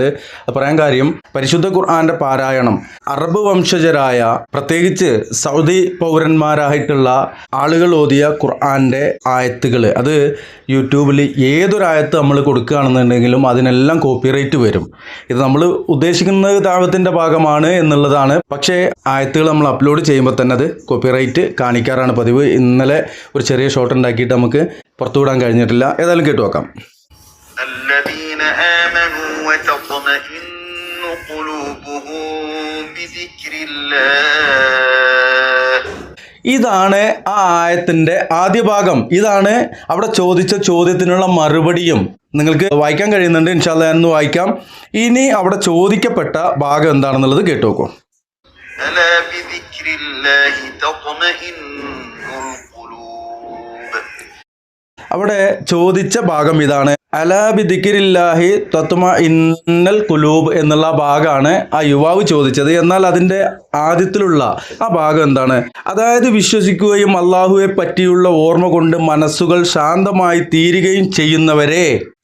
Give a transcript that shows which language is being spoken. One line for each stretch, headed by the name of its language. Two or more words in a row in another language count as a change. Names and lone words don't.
Malayalam: പറയാൻ കാര്യം, പരിശുദ്ധ ഖുർആന്റെ പാരായണം അറബ് വംശജരായ പ്രത്യേകിച്ച് സൗദി പൗരന്മാരായിട്ടുള്ള ആളുകൾ ഓതിയ ഖുർആന്റെ ആയത്തുകൾ, അത് യൂട്യൂബിൽ ഏതൊരായത്ത് നമ്മൾ കൊടുക്കുകയാണെന്നുണ്ടെങ്കിലും അതിനെല്ലാം കോപ്പിറൈറ്റ് വരും. ഇത് നമ്മൾ ഉദ്ദേശിക്കുന്നത് ദഅവത്തിന്റെ ഭാഗമാണ് എന്നുള്ളതാണ്. പക്ഷേ ആയത്തുകൾ നമ്മൾ അപ്ലോഡ് ചെയ്യുമ്പോൾ തന്നെ അത് കോപ്പിറൈറ്റ് കാണിക്കാറാണ് പതിവ്. ഇന്നലെ ഒരു ചെറിയ ഷോട്ട് ഉണ്ടാക്കിയിട്ട് നമുക്ക് പുറത്തുവിടാൻ കഴിഞ്ഞിട്ടില്ല. ഏതായാലും കേട്ടു നോക്കാം.
Arabic: الذين آمنوا وتطمئن قلوبهم بذكر الله.
Malayalam: ഇതാണ് ആ ആയത്തിന്റെ ആദ്യ ഭാഗം. ഇതാണ് അവിടെ ചോദിച്ച ചോദ്യത്തിനുള്ള മറുപടിയും നിങ്ങൾക്ക് വായിക്കാൻ കഴിയുന്നുണ്ട്.
Arabic: إن شاء الله
Malayalam: എന്ന് വായിക്കാം. ഇനി അവിടെ ചോദിക്കപ്പെട്ട ഭാഗം എന്താണെന്നുള്ളത് കേട്ടു നോക്കൂ.
Arabic: ألا بذكر الله تطمئن القلوب.
Malayalam: അവിടെ ചോദിച്ച ഭാഗം ഇതാണ്.
Arabic: ألا بذكر الله تطمئن القلوب
Malayalam: എന്നുള്ള ഭാഗമാണ് ആ യുവാവ് ചോദിച്ചത്. എന്നാൽ അതിൻ്റെ ആദ്യത്തിലുള്ള ആ ഭാഗം എന്താണ്? അതായത് വിശ്വസിക്കുകയും അള്ളാഹുവെ പറ്റിയുള്ള ഓർമ്മ കൊണ്ട് മനസ്സുകൾ ശാന്തമായി തീരുകയും ചെയ്യുന്നവരെ.